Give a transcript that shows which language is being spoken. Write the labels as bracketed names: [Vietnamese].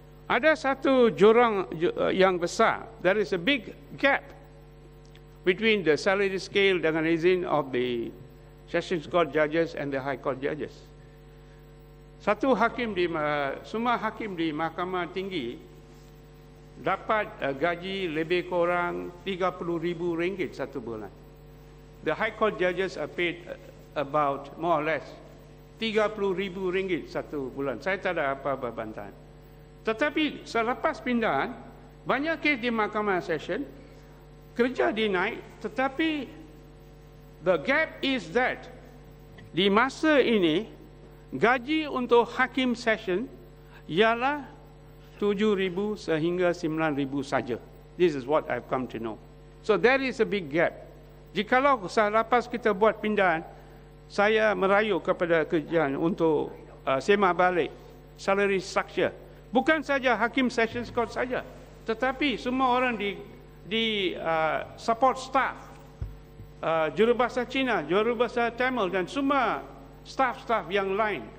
[Malay] Ada satu jurang yang besar. [English] There is a big gap between the salary scale [Malay] dengan izin [English] of the Sessions Court judges and the High Court judges. [Malay] Semua hakim di Mahkamah Tinggi dapat gaji lebih kurang RM30,000 satu bulan. [English] The High Court judges are paid about more or less RM30,000 [Malay] satu bulan. Saya tak ada apa-apa bantahan. Tetapi selepas pindahan, banyak kes di Mahkamah Session kerja dinaik, tetapi [English] the gap is that [Malay] di masa ini gaji untuk hakim session ialah 7,000 sehingga 9,000 saja. [English] This is what I've come to know. So there is a big gap. [Malay] Jikalau selepas kita buat pindahan, saya merayu kepada kerajaan untuk sema balik salary structure. Bukan saja hakim Sessions Court saja, tetapi semua orang di support staff, jurubahasa Cina, jurubahasa Tamil dan semua staff-staff yang lain.